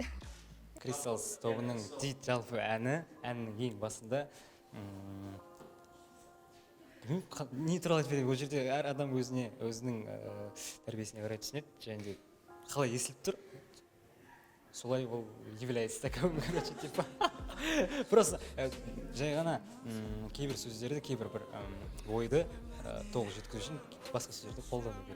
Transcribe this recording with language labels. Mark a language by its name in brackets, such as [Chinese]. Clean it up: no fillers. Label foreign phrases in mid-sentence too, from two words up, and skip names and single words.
[Kazakh] Crystals тобының Дит жалпы әннің ең басында не туралы айтып едім, ол жерде әр адам өзінің тәрбиесіне қарай түсінеді, және де қалай естіліп тұр, солай [Russian] ол является таковым, короче, типа. [Kazakh] Просто жай ғана кейбір сөздерді, кейбір бір ойды толық жеткізу үшін басқа сөздерді қолдану керек.